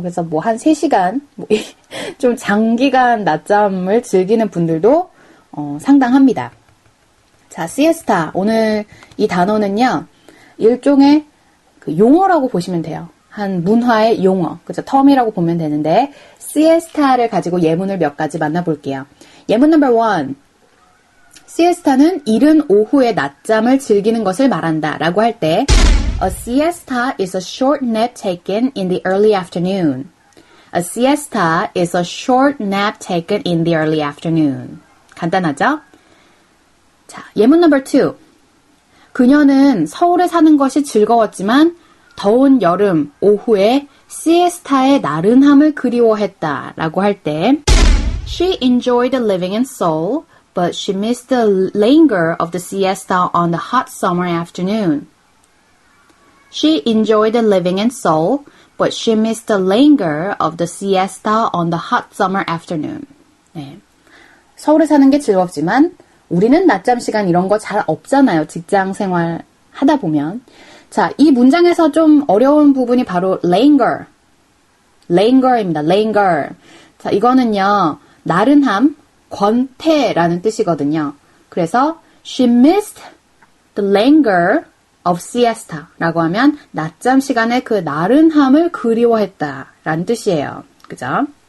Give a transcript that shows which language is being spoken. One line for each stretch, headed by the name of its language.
Korean: 그래서 뭐 한 3시간, 좀 장기간 낮잠을 즐기는 분들도 상당합니다. 자, 시에스타. 오늘 이 단어는요, 일종의 그 용어라고 보시면 돼요. 한 문화의 용어. 그죠? 텀이라고 보면 되는데, 시에스타를 가지고 예문을 몇 가지 만나볼게요. 예문 넘버 1. 시에스타는 이른 오후에 낮잠을 즐기는 것을 말한다 라고 할 때
English: A siesta is a short nap taken in the early afternoon. A siesta is a short nap taken in the early afternoon.
Korean: 간단하죠? 자, 예문 넘버 2. 그녀는 서울에 사는 것이 즐거웠지만 더운 여름 오후에 시에스타의 나른함을 그리워했다 라고 할 때
English: She enjoyed living in Seoul, but she missed the languor of the siesta on the hot summer afternoon. She enjoyed living in Seoul, but she missed the languor of the siesta on the hot summer afternoon.
Korean: 네. 서울에 사는 게 즐겁지만 우리는 낮잠 시간 이런 거 잘 없잖아요. 직장 생활 하다 보면. 자, 이 문장에서 좀 어려운 부분이 바로 languor. languor입니다. languor. 자, 이거는요. 나른함, 권태라는 뜻이거든요. 그래서
English: she missed the languor of siesta
Korean: 라고 하면 낮잠 시간에 그 나른함을 그리워했다 라는 뜻이에요. 그죠?